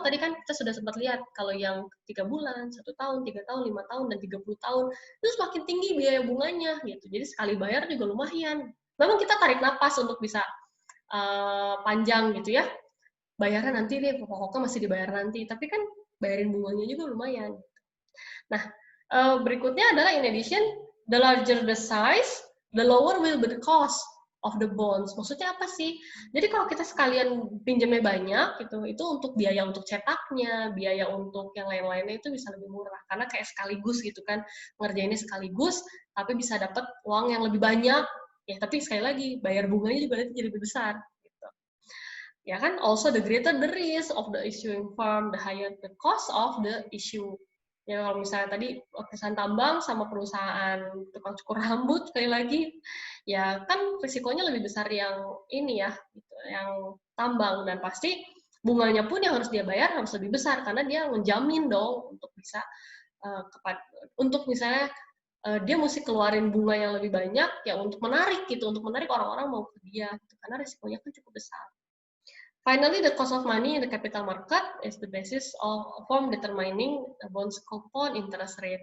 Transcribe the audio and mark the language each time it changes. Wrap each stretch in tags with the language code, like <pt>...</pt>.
<id>Tadi kan kita sudah sempat lihat kalau yang 3 bulan, 1 tahun, 3 tahun, 5 tahun, dan 30 tahun, itu semakin tinggi biaya bunganya gitu. Jadi sekali bayar juga lumayan. Memang kita tarik napas untuk bisa panjang gitu ya. Bayarnya nanti deh, pokoknya masih dibayar nanti. Tapi kan bayarin bunganya juga lumayan. Nah, berikutnya adalah</id> <en>in addition, the larger the size, the lower will be the cost of the bonds.</en> <id>Maksudnya apa sih? Jadi kalau kita sekalian pinjamnya banyak gitu, itu untuk biaya untuk cetaknya, biaya untuk yang lain-lainnya itu bisa lebih murah. Karena kayak sekaligus gitu kan, ngerjainnya sekaligus, tapi bisa dapat uang yang lebih banyak. Ya, tapi sekali lagi, bayar bunganya juga nanti jadi lebih besar. Gitu. Ya kan,</id> <en>also the greater the risk of the issuing firm, the higher the cost of the issue.</en> <id>Ya kalau misalnya tadi perusahaan tambang sama perusahaan tukang cukur rambut sekali lagi, ya kan risikonya lebih besar yang ini ya, gitu, yang tambang, dan pasti bunganya pun yang harus dia bayar harus lebih besar karena dia menjamin dong untuk bisa untuk misalnya dia mesti keluarin bunga yang lebih banyak ya untuk menarik gitu, untuk menarik orang-orang mau ke dia, gitu, karena risikonya kan cukup besar.</id> <en>Finally, the cost of money in the capital market is the basis of form determining the bonds coupon interest rate.</en>